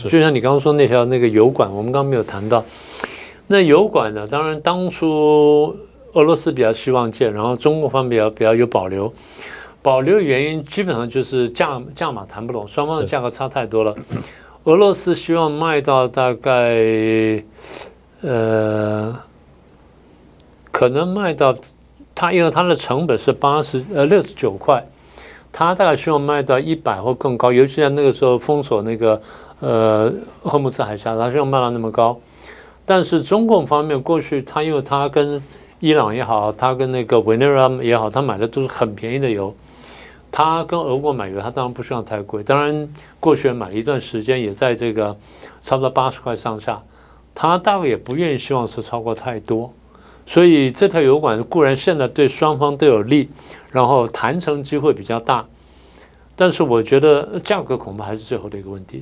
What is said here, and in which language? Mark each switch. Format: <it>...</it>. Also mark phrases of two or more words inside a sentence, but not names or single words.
<zh>就像你剛剛說那條那個油管，我們剛剛沒有談到。那油管呢，當然當初俄羅斯比較希望建，然後中國方面比較有保留。保留原因基本上就是價碼談不攏，雙方的價格差太多了。俄羅斯希望賣到大概可能賣到因為它的成本是69塊，它大概希望賣到100或更高，尤其在那個時候封鎖那個荷姆茲海峽，它希望賣到那麼高。但是中共方面過去因為它跟伊朗也好，它跟那個委內瑞拉也好，它買的都是很便宜的油。他跟俄國買油，他當然不希望太貴。當然，過去買了一段時間，也在這個差不多80塊上下。他大概也不願意希望是超過太多。所以這條油管固然現在對雙方都有利，然後談成機會比較大。但是我覺得價格恐怕還是最後的一個問題。</zh>